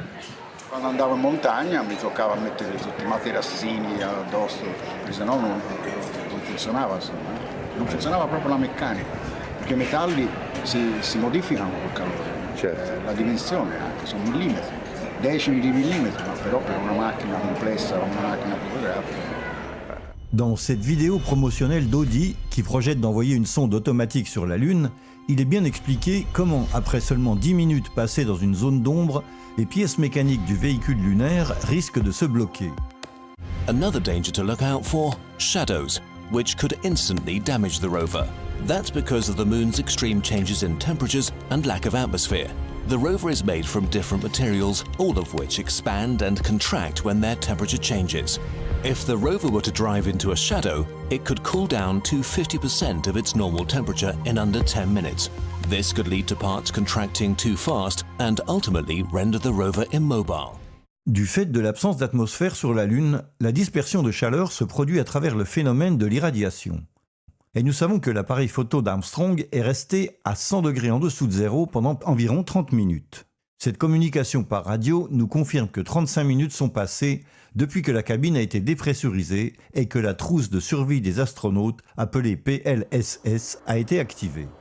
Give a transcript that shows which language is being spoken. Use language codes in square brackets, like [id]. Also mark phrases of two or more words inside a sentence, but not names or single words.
[it] Quando andavo in montagna mi toccava mettere tutti i materassini addosso, perché sennò non funzionava, insomma. Non funzionava proprio la meccanica, perché i metalli si modificano col calore, certo. La dimensione anche, sono millimetri, decimi di millimetri, ma però per una macchina complessa, una macchina fotografica. [fr] Dans cette vidéo promotionnelle d'Audi, qui projette d'envoyer une sonde automatique sur la Lune, il est bien expliqué comment, après seulement 10 minutes passées dans une zone d'ombre, les pièces mécaniques du véhicule lunaire risquent de se bloquer. [en] Another danger to look out for, shadows, which could instantly damage the rover. That's because of the moon's extreme changes in temperatures and lack of atmosphere. The rover is made from different materials, all of which expand and contract when their temperature changes. If the rover were to drive into a shadow, it could cool down to 50% of its normal temperature in under 10 minutes. This could lead to parts contracting too fast and ultimately render the rover immobile. [fr] Du fait de l'absence d'atmosphère sur la Lune, la dispersion de chaleur se produit à travers le phénomène de l'irradiation. Et nous savons que l'appareil photo d'Armstrong est resté à 100 degrés en dessous de zéro pendant environ 30 minutes. Cette communication par radio nous confirme que 35 minutes sont passées depuis que la cabine a été dépressurisée et que la trousse de survie des astronautes, appelée PLSS, a été activée.